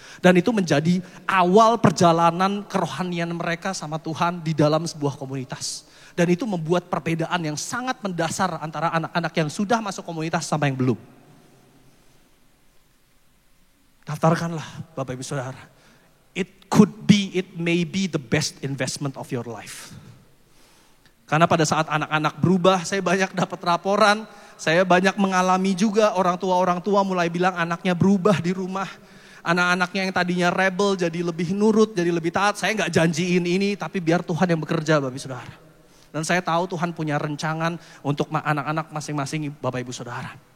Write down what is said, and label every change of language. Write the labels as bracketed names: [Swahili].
[Indonesian] Dan itu menjadi awal perjalanan kerohanian mereka sama Tuhan di dalam sebuah komunitas. Dan itu membuat perbedaan yang sangat mendasar antara anak-anak yang sudah masuk komunitas sama yang belum. Daftarkanlah Bapak Ibu Saudara. [English] It may be the best investment of your life. [Indonesian] Karena pada saat anak-anak berubah, saya banyak dapat laporan, saya banyak mengalami juga orang tua mulai bilang anaknya berubah di rumah. Anak-anaknya yang tadinya rebel jadi lebih nurut, jadi lebih taat. Saya gak janjiin ini, tapi biar Tuhan yang bekerja, Bapak Ibu Saudara. Dan saya tahu Tuhan punya rencangan untuk anak-anak masing-masing Bapak Ibu Saudara.